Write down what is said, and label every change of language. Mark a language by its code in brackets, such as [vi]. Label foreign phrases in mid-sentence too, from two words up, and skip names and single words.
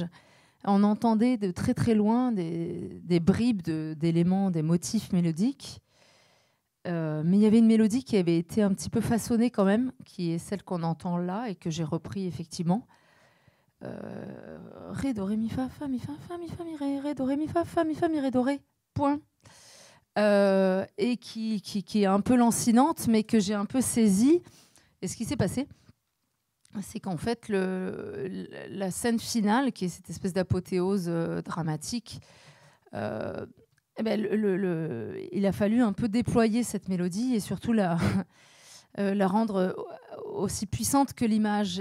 [fr] On entendait de très très loin des bribes d'éléments, des motifs mélodiques. Mais il y avait une mélodie qui avait été un petit peu façonnée quand même, qui est celle qu'on entend là et que j'ai repris effectivement. Ré, do, ré, mi, fa, fa, mi, fa, fa, mi, fa, mi, ré, ré, do, ré, mi, fa, fa, mi, fa, mi, ré, do, ré, point. Et qui est un peu lancinante, mais que j'ai un peu saisie. Et ce qui s'est passé, c'est qu'en fait, la scène finale, qui est cette espèce d'apothéose dramatique, il a fallu un peu déployer cette mélodie et surtout la rendre aussi puissante que l'image.